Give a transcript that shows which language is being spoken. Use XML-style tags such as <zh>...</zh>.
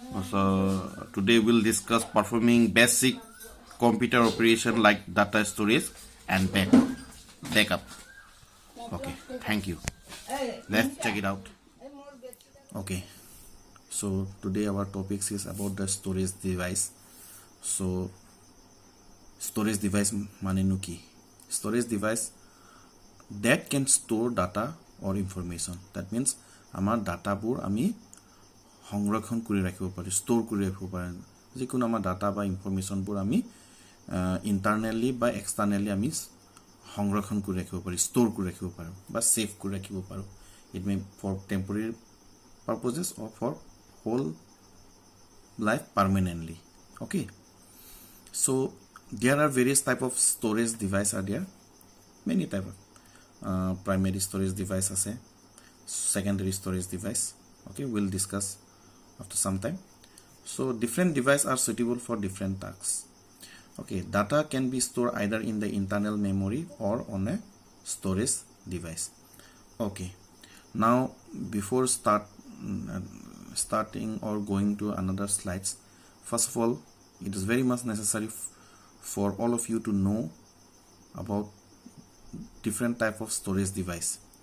<en>So today we'll discuss performing basic computer operation like data storage and backup. Okay, thank you. Let's check it out. Okay, so today our topics is about the storage device. So storage device</en> <as>mane ki</as> <en>storage device that can store data or information. That means</en> <as>amar data bur ami সংরক্ষণ কৰি ৰাখিব পাৰি, store কৰি ৰাখিব পাৰি। যিকোনো আমাৰ data বা ইনফৰমেশ্যনবোৰ আমি ইণ্টাৰনেলি বা এক্সটাৰ্নেলি আমি সংৰক্ষণ কৰি ৰাখিব পাৰি, ষ্ট'ৰ কৰি ৰাখিব পাৰোঁ বা ছেভ কৰি ৰাখিব পাৰোঁ।</as> <en>It may for temporary purposes or for whole life permanently. Okay, so' there are various type of storage device are there, many type of primary storage device আছে, secondary storage device. Okay, we'll discuss after some time. So different devices are suitable for different tasks. Okay, data can be stored either in the internal memory or on a storage device. Okay, now before starting or going to another slides, first of all, it is very much necessary for all of you to know about different type of storage device.</en>